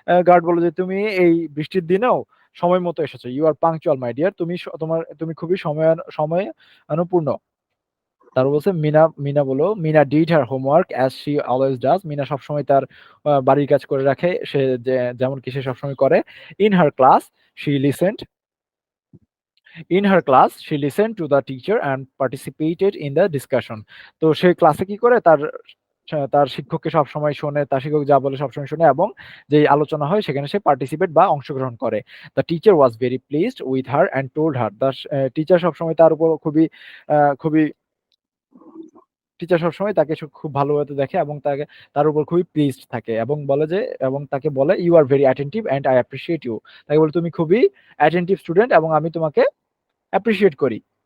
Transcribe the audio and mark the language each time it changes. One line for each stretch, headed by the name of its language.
Bangla: Guard বললো যে তুমি এই বৃষ্টির দিনেও সময় মতো এসেছো।
English: you are punctual my dear,
Bangla: তুমি খুবই সময়ানুপূর্ণ। তারপর বলছে মিনা বলো,
English: Meena did her homework as she always does,
Bangla: Mina সবসময় তার বাড়ির কাজ করে রাখে, সে যেমন কি সে সবসময় করে।
English: In her class she listened In her class, she listened to the teacher and participated in the discussion.
Bangla: তো সে ক্লাসে কি করে, তার শিক্ষককে সবসময় শোনে, তার শিক্ষক যা বলে সবসময় শোনে এবং যে আলোচনা হয় সেখানে সে পার্টিসিপেট বা অংশগ্রহণ করে।
English: the teacher was very pleased with her and told her,
Bangla: the teacher সবসময় তার উপর খুবই টিচার সবসময় তাকে খুব ভালোভাবে দেখে এবং তার উপর খুবই প্লিজড থাকে এবং তাকে বলে,
English: you are very attentive and I appreciate you,
Bangla: তাকে বলে তুমি খুবই অ্যাটেন্টিভ স্টুডেন্ট এবং আমি তোমাকে অ্যাপ্রিসিয়েট করি।